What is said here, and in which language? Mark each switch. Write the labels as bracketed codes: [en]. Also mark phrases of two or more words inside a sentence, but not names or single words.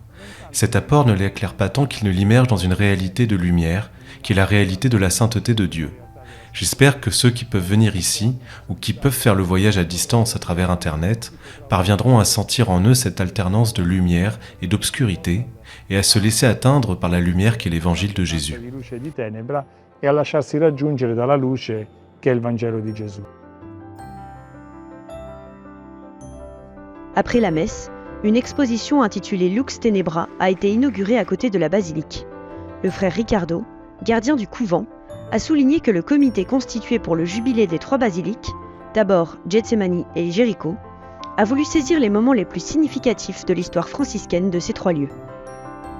[fr] Cet apport ne l'éclaire pas tant qu'il ne l'immerge dans une réalité de lumière, qui est la réalité de la sainteté de Dieu. J'espère que ceux qui peuvent venir ici, ou qui peuvent faire le voyage à distance à travers Internet, parviendront à sentir en eux cette alternance de lumière et d'obscurité, et à se laisser atteindre par la lumière qui est l'évangile de Jésus. [it] E a lasciarsi raggiungere dalla luce che è il Vangelo di Gesù. [fr] Après la messe, une exposition intitulée Lux Tenebra a été inaugurée à côté de la basilique. Le frère Ricardo, gardien du couvent, a souligné que le comité constitué pour le jubilé des 3 basiliques, d'abord Getsemani et Jéricho, a voulu saisir les moments les plus significatifs de l'histoire franciscaine de ces 3 lieux.